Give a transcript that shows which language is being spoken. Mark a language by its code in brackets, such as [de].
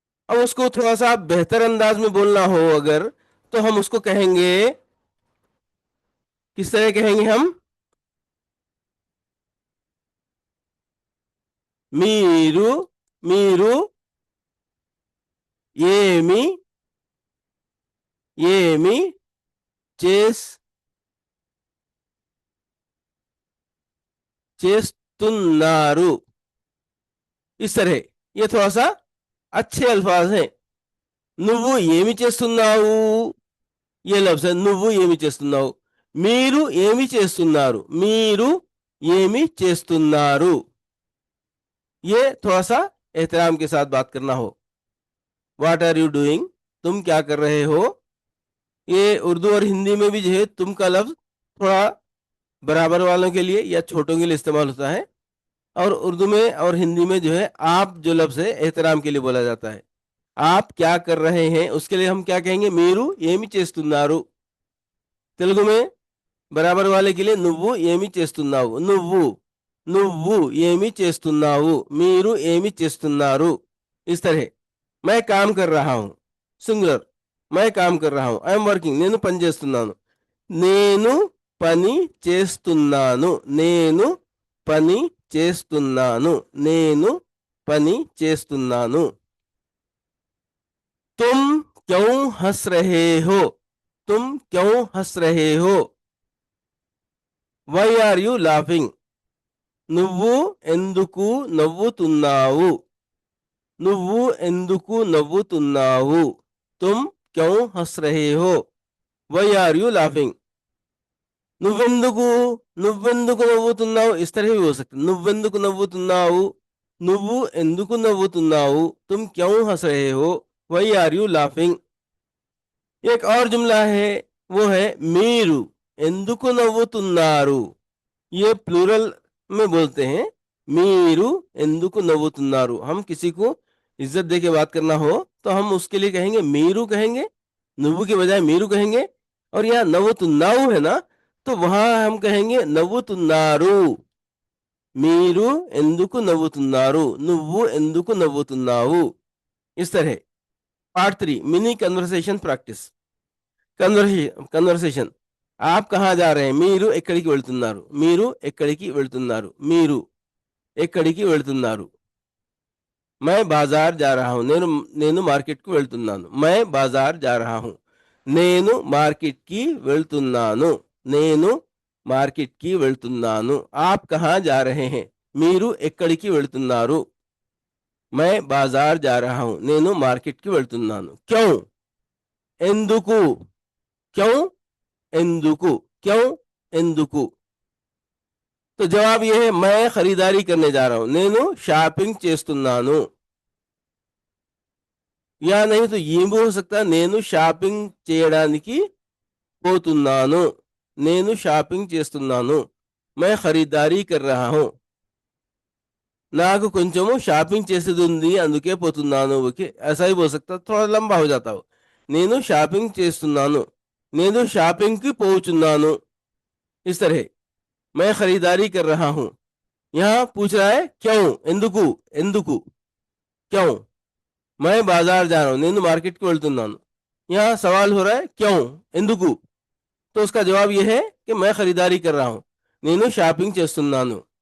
[hi] अब उसको थोड़ा सा बेहतर अंदाज में बोलना हो अगर, तो हम उसको कहेंगे, किस तरह कहेंगे हम, [te] మీరు మీరు ఏమి ఏమి చేస్తున్నారు। [hi] इस तरह ये थोड़ा सा अच्छे अल्फाज हैं। [te] నువ్వు ఏమి చేస్తున్నావు, [hi] ये लफ्ज है [te] నువ్వు ఏమి చేస్తున్నావు। మీరు ఏమి చేస్తున్నారు, మీరు ఏమి చేస్తున్నారు। [hi] ये थोड़ा सा एहतराम के साथ बात करना हो। [en] what are you doing, [hi] तुम क्या कर रहे हो। ये उर्दू और हिंदी में भी जो है तुम का लफ्ज थोड़ा बराबर वालों के लिए या छोटों के लिए इस्तेमाल होता है, और उर्दू में और हिंदी में जो है आप जो लफ्ज है एहतराम के लिए बोला जाता है। आप क्या कर रहे हैं, उसके लिए हम क्या कहेंगे, [te] మీరు ఏమి చేస్తున్నారు। తెలుగు [hi] में बराबर वाले के लिए [te] నువ్వు ఏమి చేస్తున్నావు, నువ్వు నువ్వు ఏమి చేస్తున్నావు, మీరు ఏమి చేస్తున్నారు। [hi] इस तरह मैं काम कर रहा हूं, सिंगुलर, मैं काम कर रहा हूं, [en] I am working, [te] నేను పని చేస్తున్నాను, నేను పని చేస్తున్నాను, [hi] నేను పని చేస్తున్నాను, నేను పని చేస్తున్నాను। तुम क्यों हंस रहे हो, तुम क्यों हंस रहे हो, [en] why are you laughing। [te] నువ్వు ఎందుకు నవ్వుతున్నావు, నువ్వు ఎందుకు నవ్వుతున్నావు। [hi] तुम क्यों हंस रहे हो, [en] why are you laughing। [te] నువ్వెందుకు నువ్వెందుకు నవ్వుతున్నావు, [hi] इस तरह भी हो सकता है। [te] నువ్వెందుకు నవ్వుతున్నావు, నువ్వు ఎందుకు నవ్వుతున్నావు, [hi] तुम क्यों हंस रहे हो, [en] why are you laughing। [hi] एक और जुमला है, वो है [te] మీరు ఎందుకు నవ్వుతున్నారు। [hi] ये प्लूरल में बोलते हैं। [te] మీరు ఎందుకు నవ్వుతున్నారు। [hi] हम किसी को इज्जत दे के बात करना हो तो हम उसके लिए कहेंगे మీరు कहेंगे, నువ్వు के बजाय మీరు कहेंगे। और यहाँ నవ్వుతున్నావు है ना, तो वहां हम कहेंगे నవ్వుతున్నారు। [te] మీరు ఎందుకు నవ్వుతున్నారు, నువ్వు ఎందుకు నవ్వుతున్నావు। [hi] इस तरह। Part 3 mini conversation practice. Conversation. आप कहाँ जा रहे हैं, [te] మీరు ఎక్కడికి వెళ్తున్నారు, మీరు ఎక్కడికి వెళ్తున్నారు, మీరు ఎక్కడికి వెళ్తున్నారు। [hi] मैं बाजार जा रहा हूं, [te] నేను నేను మార్కెట్ కు వెళ్తున్నాను। [hi] मैं बाजार जा रहा हूं, [te] నేను మార్కెట్ కి వెళ్తున్నాను, నేను మార్కెట్ కి వెళ్తున్నాను। [hi] आप कहाँ जा रहे हैं, [te] మీరు ఎక్కడికి వెళ్తున్నారు। [hi] मैं बाजार जा रहा हूं, [te] నేను మార్కెట్ కి వెళ్తున్నాను। [hi] क्यों, ఎందుకు, क्यों ఎందుకు, क्यों ఎందుకు। तो जवाब यह है मैं खरीदारी करने जा रहा हूं, [te] నేను షాపింగ్ చేస్తున్నాను। [hi] या नहीं तो ये भी हो सकता है, [te] నేను షాపింగ్ చేయడానికి పోతున్నాను, నేను షాపింగ్ చేస్తున్నాను। [hi] मैं खरीदारी कर रहा हूं, [te] నాకు కొంచెము షాపింగ్ చేసేది ఉంది అందుకే పోతున్నాను। [hi] ఓకే, ऐसा ही बोल सकता, थोड़ा लंबा हो जाता हो। [te] నేను షాపింగ్ చేస్తున్నాను, నేను షాపింగ్ కి పోచున్నాను। [hi] इस तरह मैं खरीदारी कर रहा हूं। यहाँ पूछ रहा है क्यों, ఎందుకు, ఎందుకు, क्यों। मैं बाजार जा रहा हूं, [te] నేను మార్కెట్ కి వెళ్తున్నాను। [hi] यहाँ सवाल हो रहा है क्यों, ఎందుకు। तो उसका जवाब यह है कि मैं खरीदारी कर रहा हूं, [te] నేను షాపింగ్ చేస్తున్నాను।